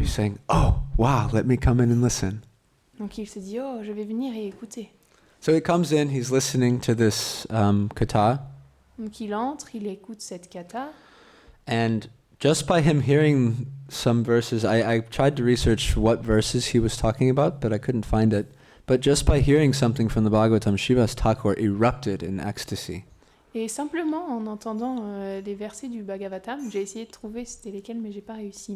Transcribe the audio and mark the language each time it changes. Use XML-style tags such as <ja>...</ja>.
<en>he's saying, "Oh, wow, let me come in and listen."</en> <fr>Donc il se dit, oh, je vais venir et écouter.</fr> <en>So he comes in, he's listening to this katha,</en> <fr>Donc il entre, il écoute cette katha.</fr> <en>and just by him hearing some verses, I tried to research what verses he was talking about, but I couldn't find it. But just by hearing something from the Bhagavatam, Srivas Thakur erupted in ecstasy.</en> <fr>Et simplement en entendant les versets du Bhagavatam, j'ai essayé de trouver c'était lesquels, mais j'ai pas réussi.</fr>